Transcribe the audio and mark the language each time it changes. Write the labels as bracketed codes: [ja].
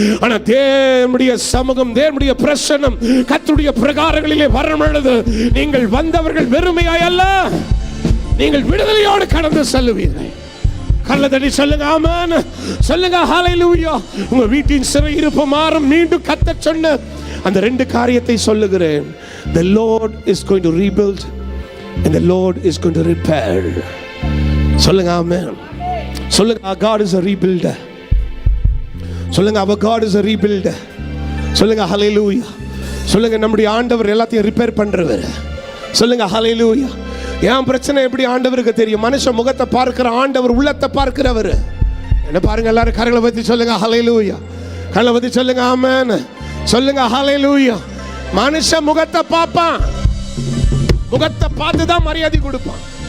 [ta] ஆனா தேவனுடைய சமூகம், தேவனுடைய பிரசன்னம், கர்த்தருடைய பிரகாரங்களிலே வரும் பொழுது நீங்கள் வந்தவர்கள் வெறுமையாய் அல்ல, நீங்கள் விடுதலையோடு கடந்து செல்லுவீர்கள். கரங்களை தட்டி சொல்லுங்க ஆமென். சொல்லுங்க ஹல்லேலூயா. உங்க வீட்டின் சிறையிருப்பு மாறும். மீண்டும் கர்த்தர் சொன்ன அந்த ரெண்டு காரியத்தை சொல்லுகிறேன். [en] The Lord is going to rebuild and the Lord is going to repair. [ta] சொல்லுங்க ஆமென். சொல்லுங்க [en] our God is a rebuilder. சொல்லுங்க our God is a rebuilder. [ta] சொல்லுங்க ஹல்லேலூயா. சொல்லுங்க நம்முடைய ஆண்டவர் எல்லாத்தையும் ரிப்பேர் பண்றவர். சொல்லுங்க ஹல்லேலூயா. ஏன் பிரச்சனை எப்படி ஆண்டவருக்கு தெரியும்? மனுஷ முகத்தை பார்க்கிற ஆண்டவர் உள்ளத்தை பார்க்கிறவர். என்ன பாருங்க எல்லாரும் கரங்களை பத்தி சொல்லுங்க ஹல்லேலூயா. கரங்களை பத்தி சொல்லுங்க ஆமென். சொல்லுங்க ஹல்லேலூயா. மனுஷ முகத்தை பார்ப்பான், முகத்தை பார்த்து தான் மரியாதை கொடுப்பான்.